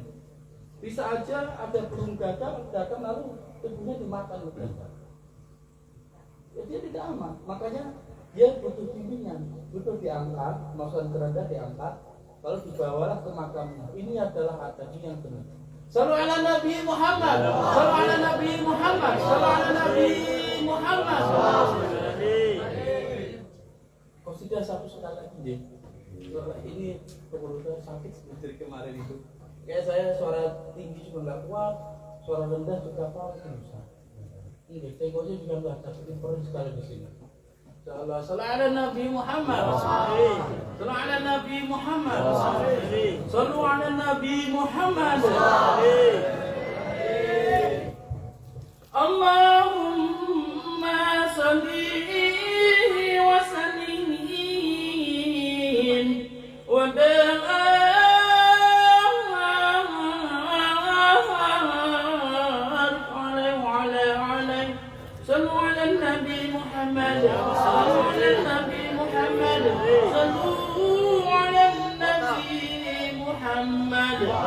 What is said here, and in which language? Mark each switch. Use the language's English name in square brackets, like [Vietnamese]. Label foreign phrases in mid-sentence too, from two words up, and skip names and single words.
[Indonesian] Bisa aja ada burung datang lalu tubuhnya dimakan oleh orang. Ya dia tidak aman. Makanya dia butuh bimbingan, butuh diangkat, masukkan keranda diangkat, lalu dibawalah ke makamnya. Ini adalah adab yang benar. [Arabic] صلوا على النبي محمد صلوا على النبي محمد. صلوا على النبي محمد. [Indonesian] Kau sudah satu sekali lagi deh. Ini kebetulan sakit dari kemarin itu. Kayak saya suara tinggi juga nggak kuat, suara rendah juga apa susah. Ini tenggoknya juga nggak ada, tapi perlu sekali di sini. Insyaallah. [Arabic] صلوا على النبي محمد صلوا على النبي محمد. صلوا على النبي محمد. اللهم صل وسلم و صلوا على النبي محمد صلوا على النبي محمد صلوا على النبي محمد